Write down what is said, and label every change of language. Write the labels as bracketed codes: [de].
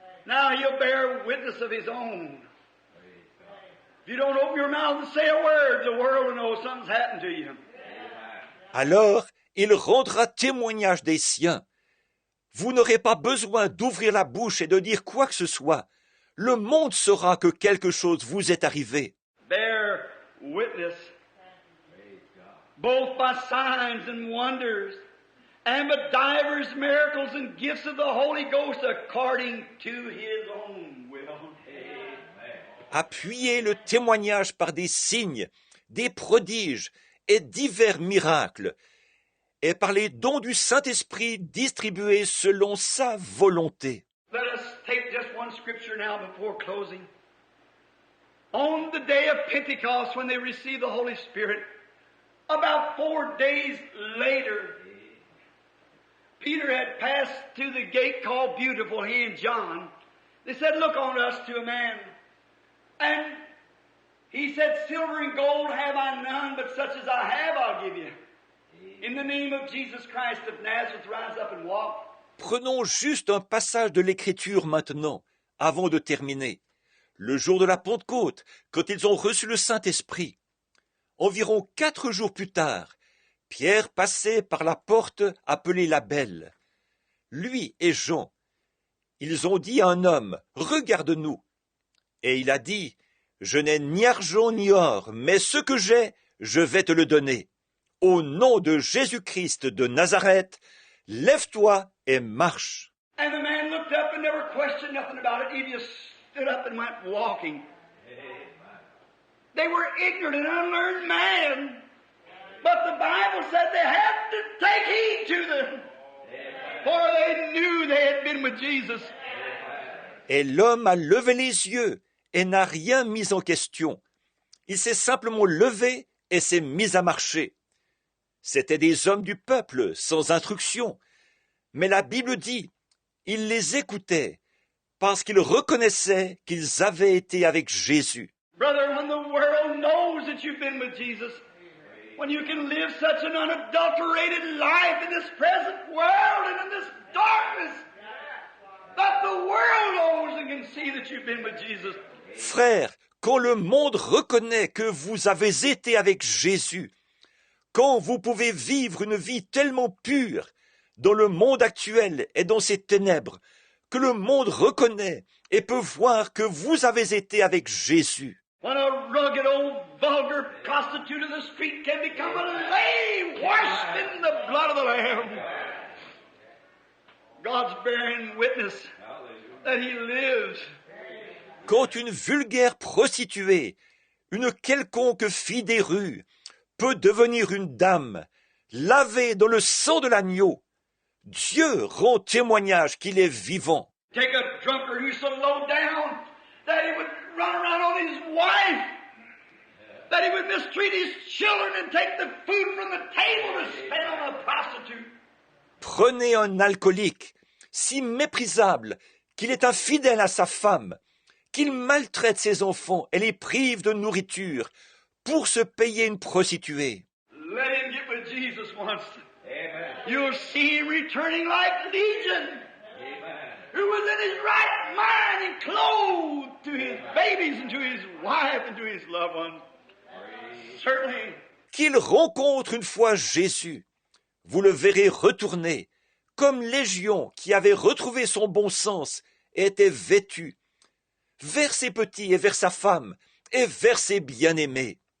[en] Now he'll bear witness of his own. If you don't open your mouth and say a word, the world will know something's happened to you. [fr] Alors, il rendra témoignage des siens. Vous n'aurez pas besoin d'ouvrir la bouche et de dire quoi que ce soit. Le monde saura que quelque chose vous est arrivé. [en] Bear witness, both by signs and wonders, and by divers miracles and gifts of the Holy Ghost according to his own will. [fr] Appuyez le témoignage par des signes, des prodiges et divers miracles, et par les dons du Saint-Esprit distribués selon sa volonté. [en] Let us take just one scripture now before closing. On the day of Pentecost, when they received the Holy Spirit, about 4 days later, Peter had passed through the gate called Beautiful, he and John. They said, look on us to a man. And he said, silver and gold have I none, but such as I have I'll give you. In the name of Jesus Christ of Nazareth, rise up and walk. [fr] Prenons juste un passage de l'Écriture maintenant, avant de terminer. Le jour de la Pentecôte, quand ils ont reçu le Saint-Esprit. Environ 4 jours plus tard, Pierre passait par la porte appelée la Belle. Lui et Jean, ils ont dit à un homme, « Regarde-nous ». Et il a dit, « Je n'ai ni argent ni or, mais ce que j'ai, je vais te le donner. Au nom de Jésus-Christ de Nazareth, lève-toi et marche. » [en] And the man looked up and never questioned nothing about it. He just stood up and went walking. They were ignorant and unlearned man. But the Bible said they had to take heed to them. For they knew they had been with Jesus. [fr] Et l'homme a levé les yeux et n'a rien mis en question. Il s'est simplement levé et s'est mis à marcher. C'étaient des hommes du peuple, sans instruction. Mais la Bible dit, ils les écoutaient parce qu'ils reconnaissaient qu'ils avaient été avec Jésus. [en] Brother, when the world knows that you've been with Jesus, when you can live such an unadulterated life in this present world and in this darkness, that the world knows and can see that you've been with Jesus. [fr] Frères, quand le monde reconnaît que vous avez été avec Jésus, quand vous pouvez vivre une vie tellement pure dans le monde actuel et dans ses ténèbres, que le monde reconnaît et peut voir que vous avez été avec Jésus. [en] When a rugged old vulgar prostitute of the street can become a lady washed in the blood of the Lamb. God's bearing witness that He lives. [fr] Quand une vulgaire prostituée, une quelconque fille des rues, peut devenir une dame, lavée dans le sang de l'agneau, Dieu rend témoignage qu'il est vivant. [en] Take a drunkard who's so low down that he would run around on his wife, that he would mistreat his children and take the food from the table to spend on a prostitute. [fr] Prenez un alcoolique, si méprisable qu'il est infidèle à sa femme, qu'il maltraite ses enfants et les prive de nourriture pour se payer une prostituée. [en] Let him get with Jesus once. Amen. You'll see him returning like Legion, Amen. who was in his right mind and clothed to his babies and to his wife and to his loved ones. Certainly. [fr] Qu'il rencontre une fois Jésus, vous le verrez retourner, comme Légion qui avait retrouvé son bon sens et était vêtu, vers ses petits et vers sa femme et vers ses bien-aimés.